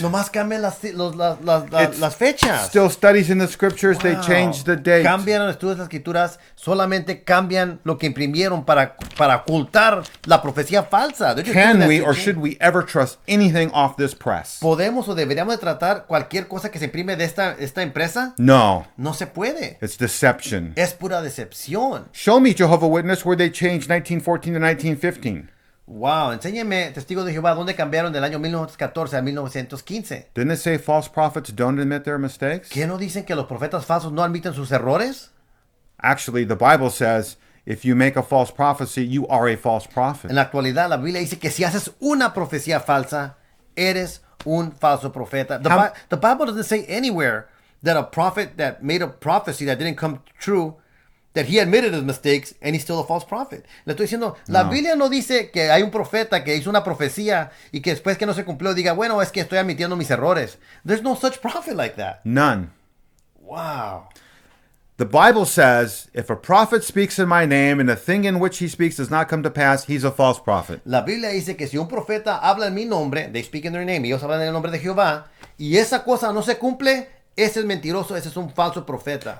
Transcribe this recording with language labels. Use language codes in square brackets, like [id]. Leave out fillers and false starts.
[es] Nomás cambian las fechas. [en] Still Studies in the Scriptures, they Wow. changed the date. [es] Cambian los estudios de las escrituras, solamente cambian lo que imprimieron para ocultar la profecía falsa. De hecho, [en] Can [es] tienen [en] we [es] aquí- [en] or should we ever trust anything off this press? [es] ¿Podemos o deberíamos de tratar cualquier cosa que se imprime de esta empresa? [en] No, [es] No se puede. [en] it's deception. [es] Es pura decepción. [en] Show me, Jehovah Witness, where they changed 1914 to 1915. [es] Wow, enséñeme, Testigos de Jehová, ¿dónde cambiaron del año 1914 a 1915? [en] Didn't it say false prophets don't admit their mistakes? [es] ¿Qué no dicen que los profetas falsos no admiten sus errores? [en] Actually, the Bible says if you make a false prophecy, you are a false prophet. [es] En la actualidad, la Biblia dice que si haces una profecía falsa, eres un falso profeta. [en] The Bible doesn't say anywhere that a prophet that made a prophecy that didn't come true, that he admitted his mistakes and he's still a false prophet. [es] Le estoy diciendo, la Biblia no dice que hay un profeta que hizo una profecía y que después que no se cumplió diga, bueno, es que estoy admitiendo mis errores. [en] There's no such prophet like that. None. Wow. The Bible says, if a prophet speaks in my name and the thing in which he speaks does not come to pass, he's a false prophet. [es] La Biblia dice que si un profeta habla en mi nombre, [en] they speak in their name, [es] y ellos hablan en el nombre de Jehová, y esa cosa no se cumple, ese es mentiroso, ese es un falso profeta.